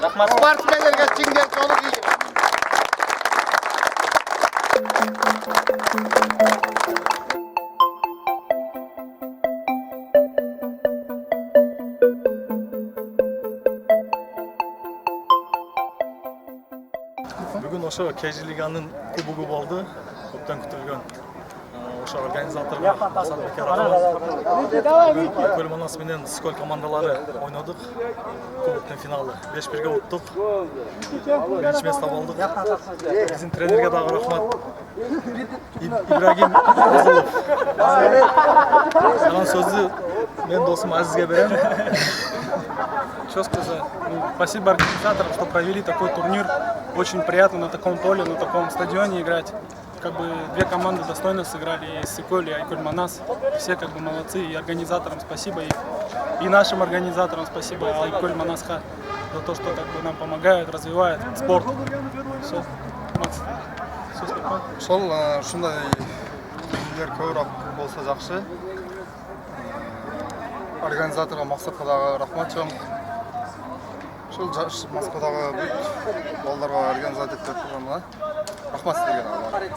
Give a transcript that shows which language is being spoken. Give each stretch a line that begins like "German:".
Kyrgyz: Спортсмендерге чиңдер жолук ийгилик. Бүгін ошо KG Лиганын кубогу болду. Көптөн күтүлгөн. Ошо организаторго Масатбекке рахмат. Айкөл Манас менен Ысыкөл командалары ойнодук. Кубоктун финалы 5-1 уттук. Биринчи место болдук. Биздин тренерге дагы рахмат. Ибрагим Козулов. Салам сөздү мен досум Азизге берем.
Russian: Что сказать? Спасибо организаторам, что провели такой турнир. Очень приятно на таком поле, на таком стадионе играть. Как бы две команды достойно сыграли, и Ысыкөл, и Айкөл Манас. Все как бы молодцы, и организаторам спасибо, и нашим организаторам спасибо, Айкөл Манасха, за то, что как бы нам помогают, развивают спорт. Все, Макс, все спокойно.
Kyrgyz: Ошол ушундай турнирлер көбүрөөк болсо жакшы. Организаторго Максатка дагы рахмат чоң. Ушул Москвадагы бүт балдарга организация этип турганга рахмат силерге дагы.